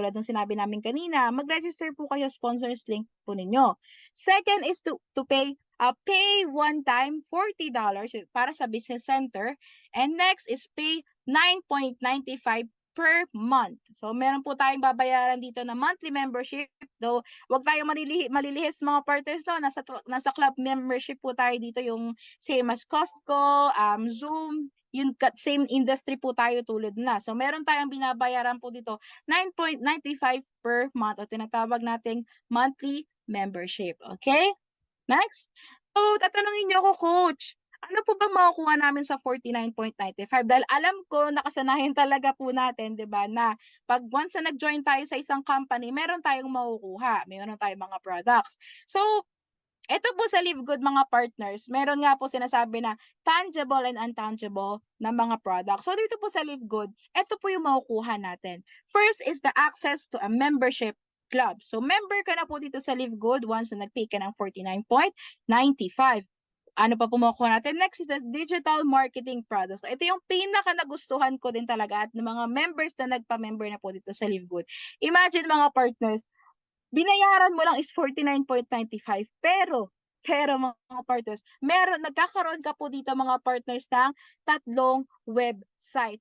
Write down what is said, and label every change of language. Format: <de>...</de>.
<tl>Tulad ng sinabi namin kanina, mag-register po kayo sponsors link po ninyo.</tl> <en>Second is to pay one time $40</en> <tl>para sa</tl> <en>business center. And next is pay $9.95 per month.</en> <tl>So, meron po tayong babayaran dito na monthly membership. So, wag tayong malilihis mga partners, no? Nasa club membership po tayo dito, yung same as Costco, Zoom, yung same industry po tayo tulad na. So, meron tayong binabayaran po dito, $9.95 per month o tinatawag nating monthly membership. Okay? Next. So, tatanungin niyo ako, Coach, ano po ba makukuha namin sa $49.95? Dahil alam ko, nakasanayan talaga po natin, di ba, na pag once na nag-join tayo sa isang company, meron tayong makukuha. Meron tayong mga products. So, ito po sa Live Good mga partners, meron nga po sinasabi na</tl> <en>tangible and intangible</en> <tl>na mga products. So, dito po sa Live Good, ito po yung makukuha natin.</tl> <en>First is the access to a membership club.</en> <tl>So, member ka na po dito sa Live Good once na nag-pay ka ng $49.95. Ano pa po makukuha natin?</tl> <en>Next is the digital marketing products.</en> <tl>Ito yung pinaka nagustuhan ko din talaga at ng mga members na nagpa-member na po dito sa Live Good. Imagine mga partners, binayaran mo lang is 49.95 pero mga partners, nagkakaroon ka po dito mga partners ng tatlong website.</tl>